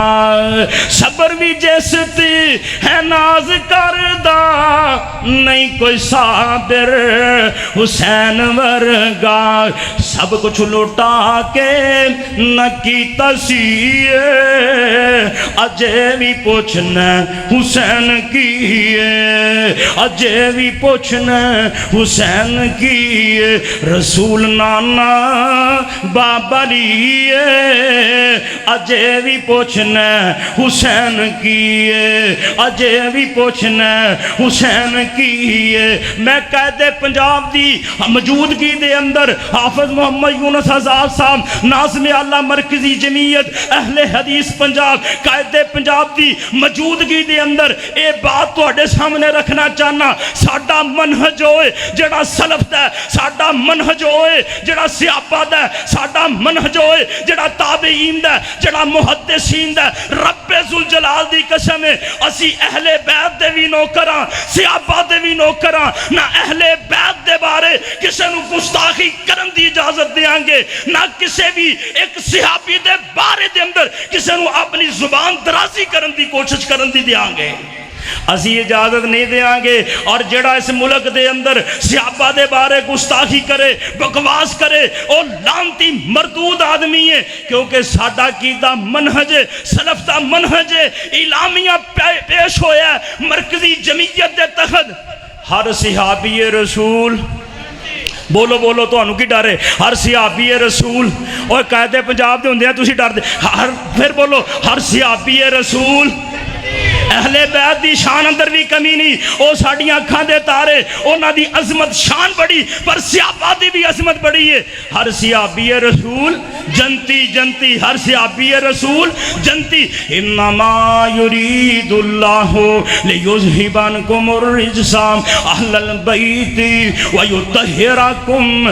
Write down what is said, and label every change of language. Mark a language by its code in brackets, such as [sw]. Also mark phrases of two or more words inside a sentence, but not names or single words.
[pa] صبر بھی جیس تے ہے ناز کردہ نہیں کوئی صابر حسین ورگا سب کچھ لوٹا کے نہ کیتا سی اجے بھی پوچھنا حسین کی اجے بھی پوچھنا حسین کی رسول نانا بابا لیے اجے بھی پوچھنا حسین کی اجے بھی پوچھنا حسین کی میں قائد پنجاب دی موجودگی دے اندر حافظ محمد یونس آزاد صاحب ناظم اعلیٰ مرکزی جمعیت اہل حدیث پنجاب قائد پنجاب دی موجودگی دے اندر اے بات تواڈے سامنے رکھنا چاہنا ساڈا منہج ہوئے جڑا سلف دا ساڈا منہج ہوئے جڑا صحابہ دا ساڈا منہج ہوئے جڑا تابعین دا جڑا محدثین دا رب ذوالجلال دی قسم ہے اسی اہل بیت دے وی نوکراں صحابہ دے وی نوکراں نہ اہل بیت دے بارے کسے نو گستاخی کرن دی اجازت دیاں گے نہ کسے بھی ایک صحابی دے بارے دے اندر کسے نو اپنی زبان درازی کرن دی کوشش کرن دی دیاں گے اسی اجازت نہیں دیاں گے اور جڑا اس ملک دے اندر صحابہ دے بارے گستاخی کرے بکواس کرے اور لانتی مردود آدمی ہے کیونکہ ساڈا کیدہ منہج سلف دا منہج اعلامیہ پیش ہویا ہے مرکزی جمعیت دے تحت ہر صحابی رسول بولو بولو تانوں کی ڈر ہے؟ ہر صحابی رسول اور قائد پنجاب دے ہوندے ہیں تسی ڈر دے ہر پھر بولو ہر صحابی رسول اہل بیت دی شان اندر بھی کمی نہیں او ساڈیاں اکھاں دے تارے انہاں دی عظمت شان بڑی پر صحابہ دی بھی عظمت بڑی ہے ہر صحابی رسول جنتی جنتی ہر صحابی رسول جنتی [ar] انما یرید اللہ لیذہب عنکم الرجس اہل البیت ویطہرکم